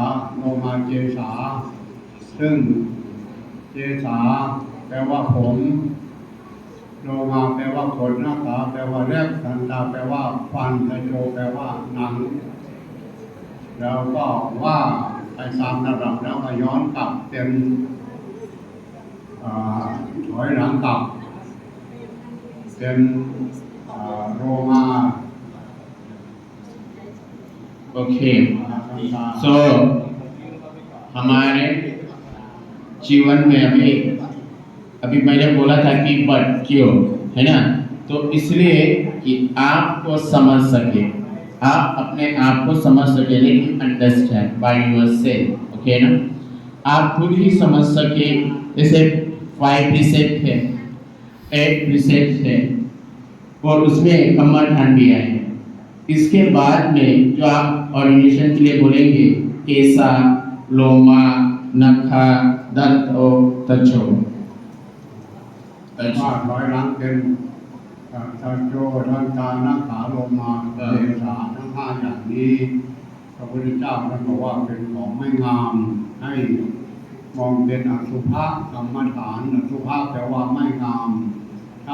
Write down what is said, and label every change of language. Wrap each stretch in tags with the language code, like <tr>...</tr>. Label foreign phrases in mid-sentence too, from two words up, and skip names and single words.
<th>โลมาเจสาซึ่งเจสาแปลว่าผมโลมาแปลว่าขนนะขาแปลว่าเล็บทันตาแปลว่าฟันตะโจแปลว่าหนังแล้วก็ว่าไปตามระดับแล้วก็ย้อนกลับเป็นถอยหลังกลับเป็นโลมา</th> <en>okay so</en> <hi>हमारे जीवन में अभी मैंने बोला था कि बट क्यों है ना, तो इसलिए कि आपको समझ सके, आप अपने आप को समझ सके, लेकिन</hi> <en>understand by yourself, okay</en> <hi>ना। आप खुद ही समझ सके। जैसे 5 प्रीसेप्ट है, 8 प्रीसेप्ट है और उसमें कर्मकांड भी आए। इसके बाद में जो आप ऑर्डिनेशन के लिए बोलेंगे</hi> <pi>केसा, लोमा, नखा, दंत</pi> <hi>और तचो।</hi> <th>ว่าถอยหลังเป็นทันโจทันตานะขาโลมาเจสาทั้ง 5 อย่างนี้พระพุทธเจ้าท่านบอกว่าเป็นของไม่งามให้มองเป็นอสุภะกรรมฐานอสุภะแปลว่าไม่งามถ้า</th>